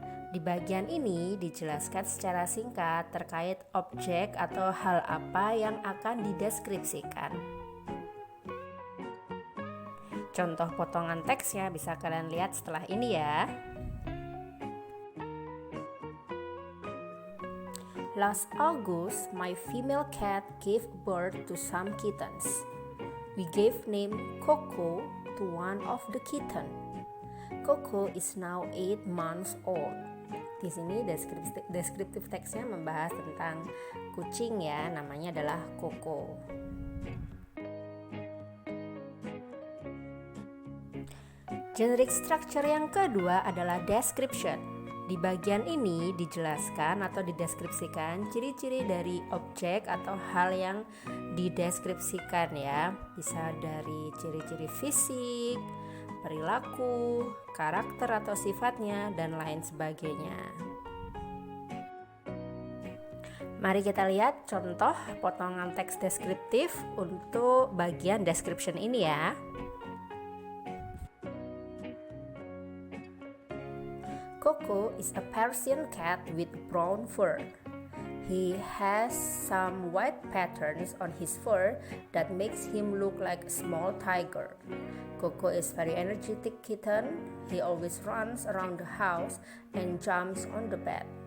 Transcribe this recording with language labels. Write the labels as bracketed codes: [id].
[id] Di bagian ini dijelaskan secara singkat terkait objek atau hal apa yang akan dideskripsikan. Contoh potongan teksnya bisa kalian lihat setelah ini ya. [en] Last August, my female cat gave birth to some kittens. We gave name Coco to one of the kitten. Coco is now 8 months old. [id] Di sini deskriptif teksnya membahas tentang kucing ya, namanya adalah Coco. Generic structure yang kedua adalah description. Di bagian ini dijelaskan atau dideskripsikan ciri-ciri dari objek atau hal yang dideskripsikan ya. Bisa dari ciri-ciri fisik, perilaku, karakter atau sifatnya, dan lain sebagainya. Mari kita lihat contoh potongan teks deskriptif untuk bagian description ini ya. [en] Coco is a Persian cat with brown fur. He has some white patterns on his fur that makes him look like a small tiger. Coco is very energetic kitten. He always runs around the house and jumps on the bed.